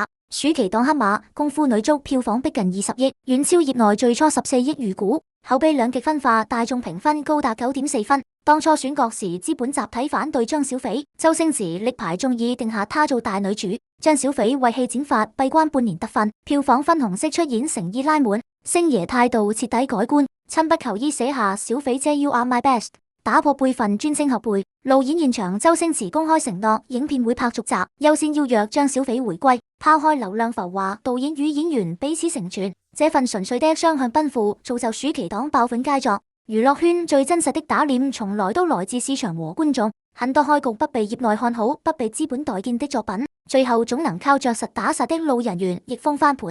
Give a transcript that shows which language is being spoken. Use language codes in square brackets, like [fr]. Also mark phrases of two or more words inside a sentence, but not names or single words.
[zh] 暑期檔黑馬功夫女足票房逼近20億，遠超業內最初14億預估，口碑兩極分化，大眾評分高達9.4分。當初選角時，資本集體反對張小斐，周星馳力排眾議定下她做大女主。張小斐為戲剪髮閉關半年得分，票房分紅式出演誠意拉滿，星爺態度徹底改觀，親筆求醫寫下小斐姐 [en] You are my best， [zh] 打破輩分專稱後輩。路演現場，周星馳公開承諾影片會拍續集，優先邀約張小斐回歸，拋開流量浮華，導演與演員彼此成全，這份純粹的雙向奔赴造就暑期檔爆款佳作。娛樂圈最真實的打臉從來都來自市場和觀眾，很多開局不被業內看好、不被資本待見的作品，最後總能靠着實打實的路人緣逆風翻盤。